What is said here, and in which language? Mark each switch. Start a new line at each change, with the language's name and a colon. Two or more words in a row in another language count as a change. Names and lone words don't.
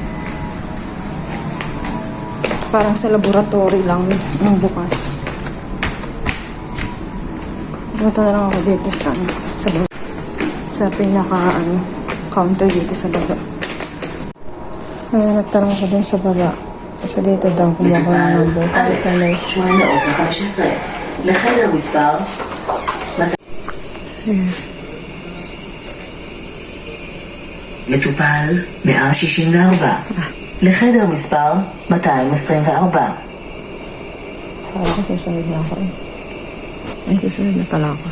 Filipino: Parang sa laboratory lang yung bukas. Punta na lang ako dito sa pinaka counter dito sa baba. Ngayon nagtarong ako dun sa baba. So dito daw kumuha ko ng number para sa nurse.
Hebrew: מטופל 164 לחדר מספר 224.
Filipino: Para ko susunod na ako. Ay, susunod na pala ako.